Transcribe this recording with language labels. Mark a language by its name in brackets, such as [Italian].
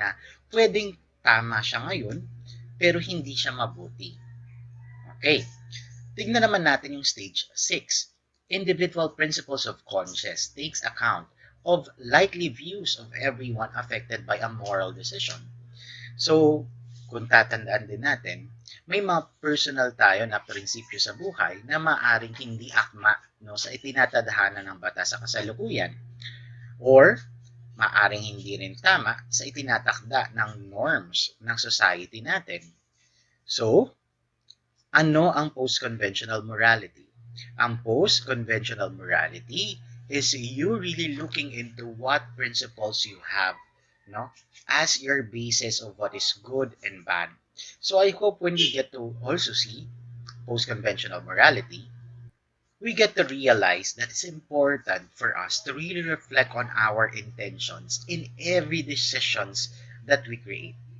[Filipino] Na pwedeng tama siya ngayon, pero hindi siya mabuti. Okay. Tignan naman natin yung stage 6. [English] Individual principles of conscience takes account of likely views of everyone affected by a moral decision. [Filipino] So, kung tatandaan din natin, may mga personal tayo na prinsipyo sa buhay na maaring hindi akma no, sa itinatadhana ng batas sa kasalukuyan or maaring hindi rin tama sa itinatakda ng norms ng society natin. So, ano ang post-conventional morality? [English] Ang post-conventional morality is you really looking into what principles you have, no, as your basis of what is good and bad. So I hope when we get to also see post-conventional morality, we get to realize that it's important for us to really reflect on our intentions in every decisions that we create.